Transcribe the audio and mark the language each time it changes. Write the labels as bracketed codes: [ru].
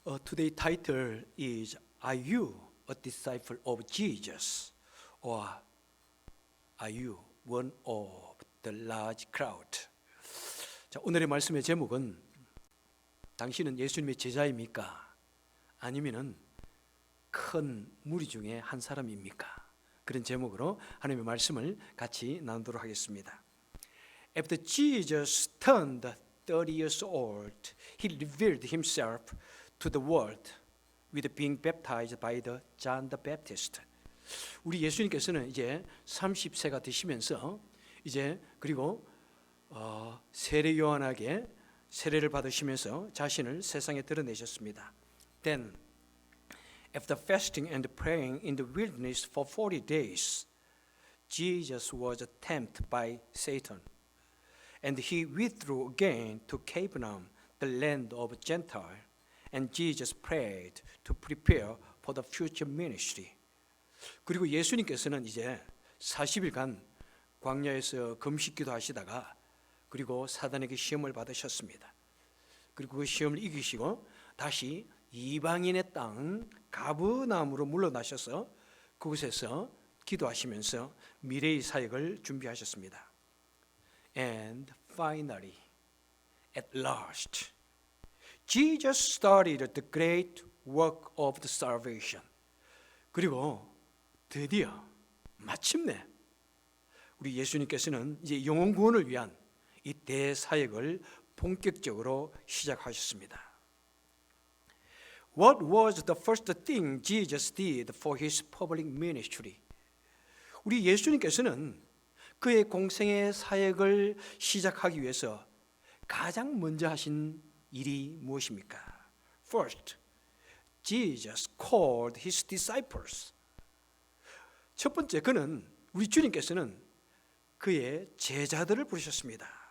[en] Today's title is Are you a disciple of Jesus? Or are you one of the large crowd? [ko] 자, 오늘의 말씀의 제목은 당신은 예수님의 제자입니까? 아니면은 큰 무리 중에 한 사람입니까? 그런 제목으로 하나님의 말씀을 같이 나누도록 하겠습니다. [en] After Jesus turned 30 years old, he revealed himself to the world with being baptized by the John the Baptist. [ko] 우리 예수님께서는 이제 30세가 되시면서 이제 그리고 세례 요한에게 세례를 받으시면서 자신을 세상에 드러내셨습니다. [en] Then, after fasting and praying in the wilderness for 40 days, Jesus was tempted by Satan, and he withdrew again to Capernaum, the land of Gentiles. And Jesus prayed to prepare for the future ministry. [ko] 그리고 예수님께서는 이제 40일간 광야에서 금식기도 하시다가 그리고 사단에게 시험을 받으셨습니다. 그리고 그 시험을 이기시고 다시 이방인의 땅 가버나움으로 물러나셔서 그곳에서 기도하시면서 미래의 사역을 준비하셨습니다. [en] And finally, at last, Jesus started the great work of the salvation. [ko] 그리고 드디어 마침내 우리 예수님께서는 이제 영혼 구원을 위한 이 대사역을 본격적으로 시작하셨습니다. [en] What was the first thing Jesus did for his public ministry? [ko] 우리 예수님께서는 그의 공생의 사역을 시작하기 위해서 가장 먼저 하신 일이 무엇입니까? [en] First, Jesus called his disciples. [ko] 첫 번째, 그는 우리 주님께서는 그의 제자들을 부르셨습니다.